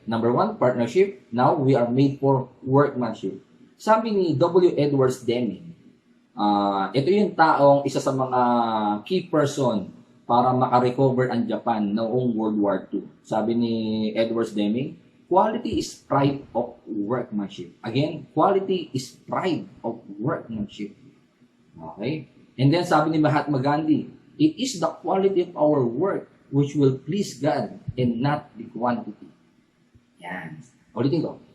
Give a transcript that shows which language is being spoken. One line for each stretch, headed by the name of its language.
English: Number 1, partnership. Now, we are made for workmanship.
Filipino: Sabi ni W. Edwards Deming, ito yung taong isa sa mga key person para makarecover ang Japan noong World War II. Sabi ni
English: Edwards Deming, quality is pride of workmanship. Again, quality is pride of workmanship. Okay? And then sabi ni Mahatma Gandhi, it is the quality of our work which will please God and not the quantity.
Filipino: Yan. Ulitin ko.